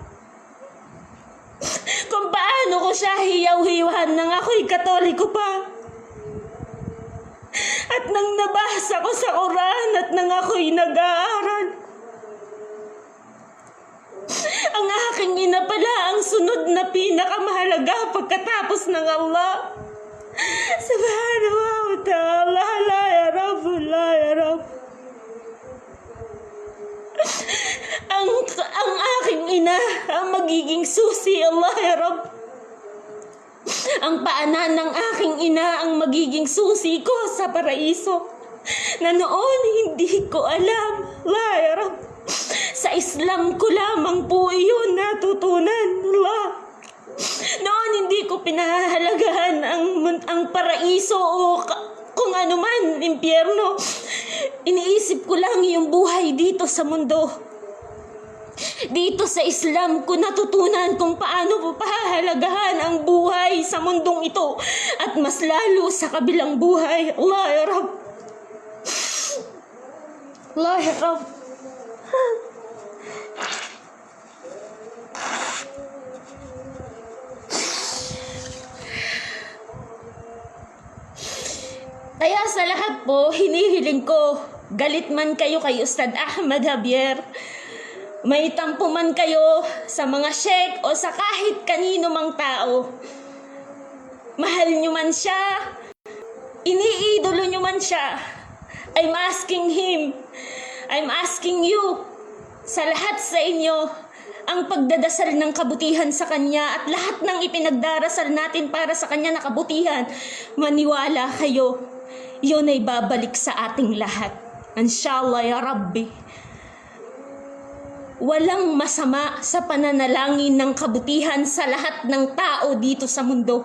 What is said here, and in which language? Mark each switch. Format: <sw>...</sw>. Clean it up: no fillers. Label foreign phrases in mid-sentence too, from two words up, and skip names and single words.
<tl>Kung paano ko siya hiyaw-hiwahan nang ako'y Katoliko pa. At nang nabasa ko sa Quran at nang ako'y nag-aaral, ang aking ina pala ang sunod na pinakamahalaga pagkatapos ng Allah.</tl> <ar>سبحانه وتعالى، لا يا رب، لا يا رب.</ar> <tl>Ang aking ina ang magiging susi,</tl> <ar>الله يا رب.</ar> <tl>Ang paanan ng aking ina ang magiging susi ko sa paraiso, na noon hindi ko alam,</tl> <ar>لا يا رب.</ar> <tl>Sa Islam ko lamang po iyon natutunan, Allah. Noon hindi ko pinahahalagahan ang paraiso o kung ano man, impyerno. Iniisip ko lang yung buhay dito sa mundo. Dito sa Islam ko natutunan kung paano pahahalagahan ang buhay sa mundong ito at mas lalo sa kabilang buhay.</tl> <ar>الله يا رب. الله يا رب.</ar> <tl>Kaya sa lahat po, hinihiling ko, galit man kayo kay Ustad Ahmad Javier, may tampo man kayo sa mga sheikh o sa kahit kanino mang tao, mahal nyo man siya, iniidolo nyo man siya,</tl> <en>I'm asking you,</en> <tl>sa lahat sa inyo, ang pagdadasal ng kabutihan sa Kanya at lahat ng ipinagdarasal natin para sa Kanya na kabutihan, maniwala kayo, yun ay babalik sa ating lahat.</tl> <ar>إن شاء الله يا ربي.</ar> <tl>Walang masama sa pananalangin ng kabutihan sa lahat ng tao dito sa mundo.</tl>